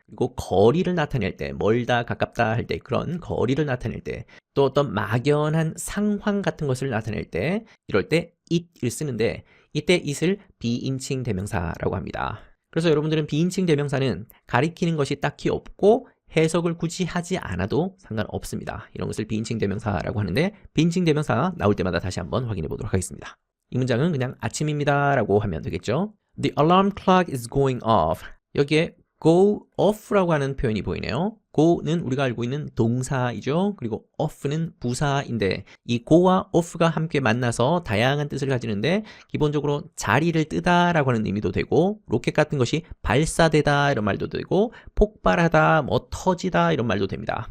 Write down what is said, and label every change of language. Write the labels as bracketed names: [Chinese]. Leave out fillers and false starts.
[Korean] 그리고 거리를 나타낼 때, 멀다, 가깝다 할 때 그런 거리를 나타낼 때, 또 어떤 막연한 상황 같은 것을 나타낼 때, 이럴 때 it을 쓰는데 이때 it을 비인칭 대명사라고 합니다. 그래서 여러분들은 비인칭 대명사는 가리키는 것이 딱히 없고 해석을 굳이 하지 않아도 상관없습니다. 이런 것을 비인칭 대명사라고 하는데 비인칭 대명사 나올 때마다 다시 한번 확인해 보도록 하겠습니다. 이 문장은 그냥 아침입니다 라고 하면 되겠죠. [English] The alarm clock is going off. [Korean] 여기에 go off라고 하는 표현이 보이네요. go는 우리가 알고 있는 동사이죠. 그리고 off는 부사인데 이 go와 off가 함께 만나서 다양한 뜻을 가지는데 기본적으로 자리를 뜨다 라고 하는 의미도 되고 로켓 같은 것이 발사되다 이런 말도 되고 폭발하다, 터지다 이런 말도 됩니다.